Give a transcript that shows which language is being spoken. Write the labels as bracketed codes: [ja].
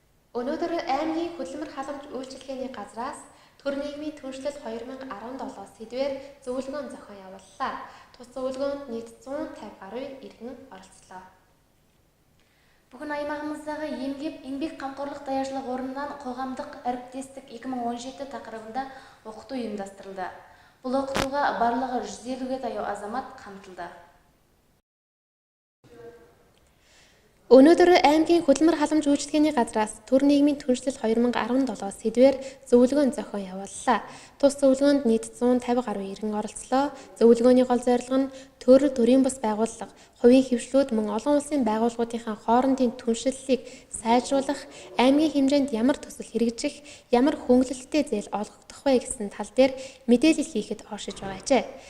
[mn] Өнөөдөр аймгийн хөдөлмөр халамж үйлчилгээний газраас төр нийгмийн түншлэл 2017 сэдвээр зөвлөгөөн зохион явууллаа. Тус зөвлөгөөнд нийт 150 гаруй иргэн оролцлоо. [kk] Бүгін аймағымыздағы еңбек қамқорлық даяшылық орнынан қоғамдық әріптестік 2017 тақырыбында оқыту ұйымдастырылды. Бұл оқытуға барлығы 150-ге таяу азамат қамтылды. [mn] Өнөөдөр аймгийн хөдөлмөр халамж үйлчилгээний газраас төр нийгмийн түншлэл 2017 сэдвээр зөвлөгөөн зохион явууллаа. Тус зөвлөгөөнд нийт 150 гаруй иргэн оролцлоо. Зөвлөгөөний гол зорилго нь төрийн бус байгууллага, хувийн хөвшлүүд мөн олон улсын байгууллагуудынхаа хоорондын түншлэлийг сайжруулах, аймгийн хэмжээнд ямар төсөл хэрэгжих, ямар хөнгөлөлттэй зээл олгогдох вэ гэсэн тал дээр мэдээлэл хийхэд оршиж байгаа ажээ.